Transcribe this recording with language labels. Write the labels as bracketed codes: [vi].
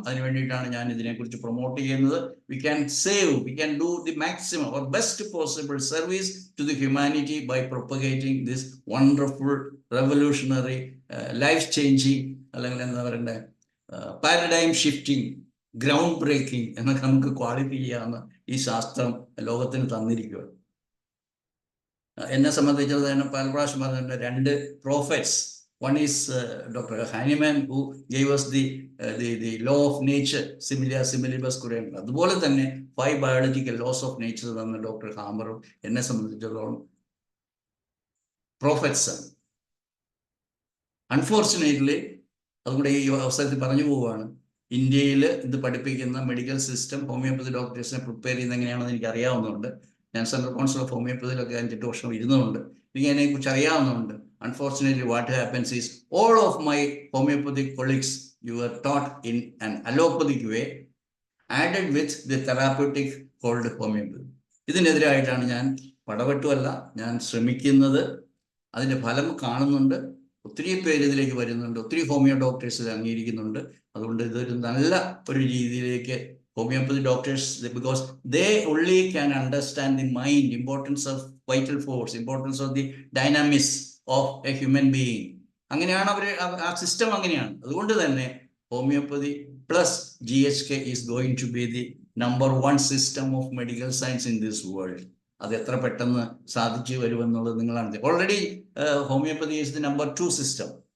[ml] അതിനു വേണ്ടിയിട്ടാണ് ഞാൻ ഇതിനെക്കുറിച്ച് പ്രൊമോട്ട് ചെയ്യുന്നത്. [en] we can save, we can do the maximum or best possible service to the humanity by propagating this wonderful revolutionary life changing, അല്ലെങ്കിൽ എന്താ പറയണ്ടേ, paradigm shifting, ground breaking [ml] എന്നൊക്കെ നമുക്ക് ക്വാളിഫൈ ചെയ്യാവുന്ന ഈ ശാസ്ത്രം ലോകത്തിന് തന്നിരിക്കുക. എന്നെ സംബന്ധിച്ചത് തന്നെ പല പ്രാവശ്യം പറഞ്ഞ 2 prophets. [en] One is Dr. Hahnemann, who gave us the law of nature, similia similibus currens. [ml] അതുപോലെ തന്നെ 5 biological laws of nature തന്ന ഡോക്ടർ ഹാമറും എന്നെ സംബന്ധിച്ചിടത്തോളം prophets ആണ്. അൺഫോർച്ചുനേറ്റ്ലി, അതുകൂടെ ഈ അവസരത്തിൽ പറഞ്ഞു പോവുകയാണ്, ഇന്ത്യയിൽ ഇത് പഠിപ്പിക്കുന്ന മെഡിക്കൽ സിസ്റ്റം ഹോമിയോപ്പതി ഡോക്ടേഴ്സിനെ പ്രിപ്പയർ ചെയ്യുന്നത് എങ്ങനെയാണെന്ന് എനിക്ക് അറിയാവുന്നതുകൊണ്ട്, ഞാൻ സെൻട്രൽ കൗൺസിൽ ഓഫ് ഹോമിയോപ്പതിയിലൊക്കെ 5-8 വർഷം ഇരുന്നുകൊണ്ട് എനിക്ക് അതിനെക്കുറിച്ച് അറിയാവുന്നതുകൊണ്ട്, [en] unfortunately what happens is all of my homeopathic colleagues, you were taught in an allopathic way added with the therapeutic called homeopathy. [ml] ഇതിനെതിരായിട്ടാണ് ഞാൻ പടവെട്ടുമല്ല, ഞാൻ ശ്രമിക്കുന്നത്. അതിൻ്റെ ഫലം കാണുന്നുണ്ട്. ഒത്തിരി പേര് ഇതിലേക്ക് വരുന്നുണ്ട്, ഒത്തിരി ഹോമിയോ ഡോക്ടേഴ്സ് അംഗീകരിക്കുന്നുണ്ട്. അതുകൊണ്ട് ഇതൊരു നല്ല ഒരു രീതിയിലേക്ക് [en] homeopathy doctors, because they only can understand the mind, importance of vital force, importance of the dynamics of a human being. [ml] അങ്ങനെയാണ് അവർ ആ സിസ്റ്റം അങ്ങനെയാണ്. അതുകൊണ്ട് തന്നെ [en] Homeopathy plus GHK is going to be the number 1 system of medical science in this world. [ml] അത് എത്ര പെട്ടെന്ന് സാധിച്ചു വരുമെന്നുള്ളത് നിങ്ങളാണ്. [en] Already homeopathy is the number 2 system.